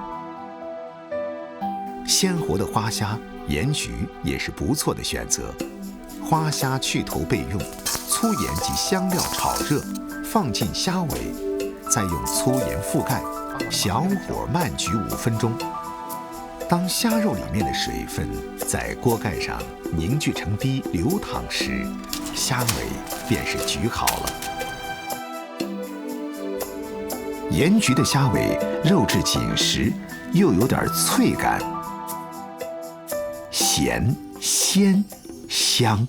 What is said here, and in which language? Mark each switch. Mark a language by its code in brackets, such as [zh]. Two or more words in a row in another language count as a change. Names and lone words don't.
[zh] 鮮活的花蝦鹽焗也是不錯的選擇。花蝦去頭備用，粗鹽及香料炒熱，放進蝦尾，再用粗鹽覆蓋，小火慢焗5分鐘。当虾肉里面的水分在锅盖上凝聚成滴流淌时，虾尾便是焗好了。盐焗的虾尾肉质紧实，又有点脆感，咸、鲜、香。